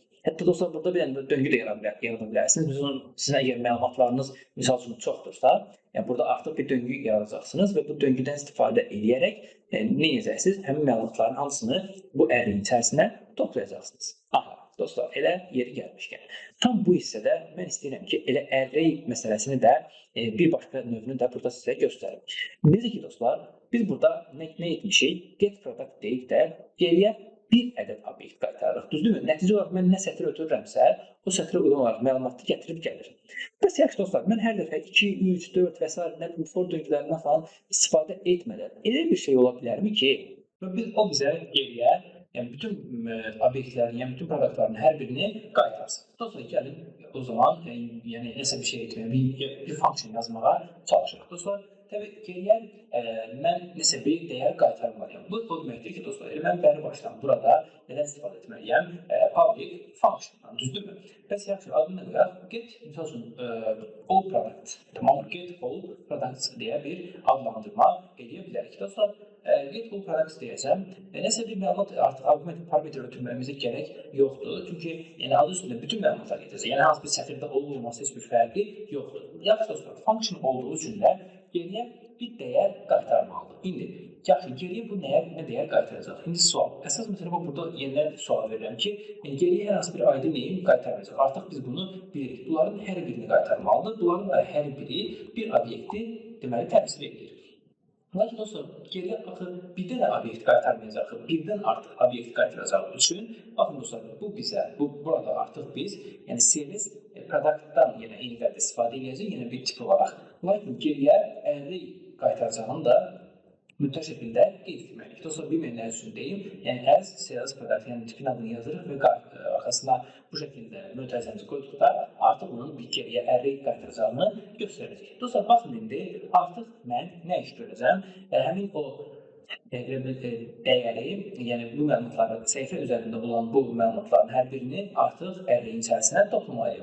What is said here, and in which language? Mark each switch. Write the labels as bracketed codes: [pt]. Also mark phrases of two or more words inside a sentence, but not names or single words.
[az] Hətta dostlar, burada bir dənə döngü də yarada bilərsiniz. Sizin əgər məlumatlarınız misal üçün çoxdursa, yəni burada artıq bir döngü yaradacaqsınız və bu döngüdən istifadə edərək nə edəcəksiniz? Həmin məlumatların hamısını bu array-in içərisinə toplayacaqsınız. Aha, dostlar, elə yeri gəlmişkən. Tam bu hissədə mən istəyirəm ki, elə array məsələsini də bir başqa növünü də burada sizə göstərim. Necə ki, dostlar, biz burada nə etmişik? [en] Get product [az] deyib də geriyə bir ədəd obyekt qaytarırıq. Düzdürmü? Nəticə olaraq mən nə sətri ötürürəmsə, o sətrə uyğun olaraq məlumatı gətirib gəlir. Bəs yaxşı dostlar, mən hər dəfə 2, 3, 4 və s. nə bilim for döngülərindən falan istifadə etmədən elə bir şey ola bilərmi ki, o bizə geriyə, yəni bütün obyektlərin, yəni bütün produktların hər birini qaytarsın. Dostlar, gəlin o zaman, yəni nəsə bir şey etməyə, bir function yazmağa çalışırıq. Dostlar, təbii geriyə mən nəsə bir dəyər qaytarmalıyam. Bu o deməkdir ki, dostlar, mən bəri başdan burada nədən istifadə etməliyəm? [en] Public function- [az] dan, düzdürmü? Bəs yaxşı, adını qoyaq. Get, misal üçün, [en] all product, [az] tamam, [en] get all products [az] deyə bir adlandırma edə bilərik. Dostlar, [en] get all products [az] deyəcəm. Nəsə bir məlumat artıq argument parametre ötürməyimizə gərək yoxdur. Çünki adı üstündə bütün məlumatlar getirəcək. Yəni, hansı bir sətirdə olmaması heç bir fərqi yoxdur. Yaxşı dostlar, function olduğu üçün də geriyə bir dəyər qaytarmalıdır. İndi, yaxşı, geriyə bu nə dəyər qaytaracaq? İndi sual. Əsas məsələ burada yenidən sual verirəm ki, geriyə hər hansı bir [en] ID name [az] qaytarmayacaq. Artıq biz bunu bilirik. Bunların hər birini qaytarmalıdır. Bunların da hər biri bir obyekti deməli təmsil edir. Lakin dostlar, geriyə axı bir dənə obyekt qaytarmayacaq. Birdən artıq obyekt qaytaracaq üçün, baxın dostlar, bu bizə, burada artıq biz, yəni [en] series product- [az] dan yenə eyni qayda istifadə edəcək, yenə bir tip olaraq. Lakin geriyə array qaytaracağını da mütləq şəkildə qeyd etməliyik. Dostlar, bilməyənlər üçün deyim, yəni [en] as series product, [az] yəni tipin adını yazırıq və arxasına bu şəkildə mötərizəmizi qoyduqda artıq bunun bir geriyə array qaytaracağını göstərəcək. Dostlar, baxın indi artıq mən nə iş görəcəm? Həmin o dəyəri, yəni bu məlumatları, səhifə üzərində olan bu məlumatların hər birini artıq array-in içərisinə toplamalıyım.